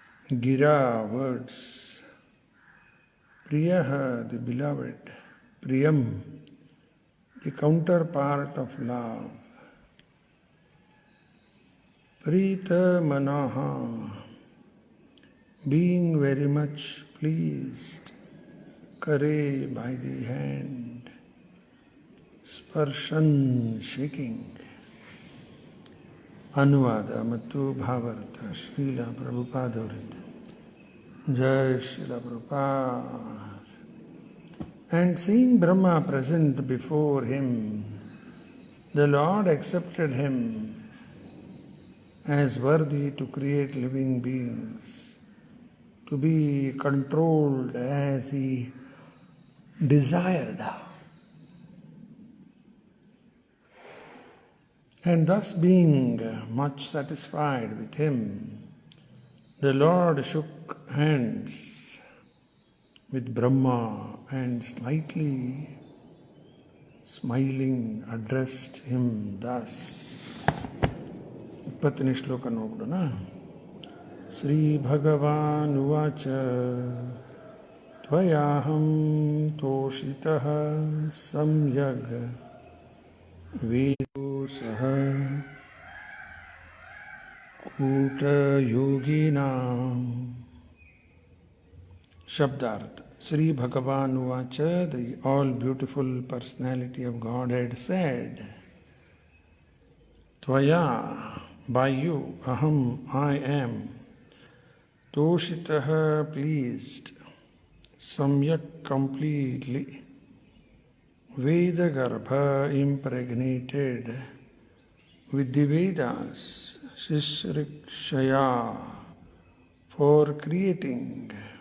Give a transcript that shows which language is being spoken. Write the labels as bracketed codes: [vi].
[en] Gira, words, Priyaha, the beloved, Priyam, the counterpart of love, Prita Manaha, being very much pleased, Kare, by the hand, Sparshan, shaking. [kn] ಅನುವಾದ ಮತ್ತು ಭಾವಾರ್ಥ ಶ್ರೀಲ ಪ್ರಭುಪಾದವರಿಂದ. ಜಯ Srila Prabhupada. [en] And seeing Brahma present before him, the Lord accepted him as worthy to create living beings, to be controlled as he desired. And thus being much satisfied with him, the Lord shook hands with Brahma and slightly smiling addressed him thus. [kn] 20ನೇ ಶ್ಲೋಕ ನೋಡೋಣ. [sa] ಶ್ರೀ ಭಗವಾನ್ ಉವಾಚ ತ್ವಯಾಹಂ ತೋಷಿತಃ ಸಮ್ಯಗ್ ವೇದೋ ಸಹ ಕೂಟಯೋಗಿನಾಂ. [kn] ಶಬ್ದಾರ್ಥ. [en] Sri Bhagavan Uvacha, the all-beautiful personality of Godhead said, Tvaya, by you, aham, I am, toshitaha, pleased, samyak, completely, Vedagarbha, impregnated, with the Vedas, Shishrikshaya, for creating,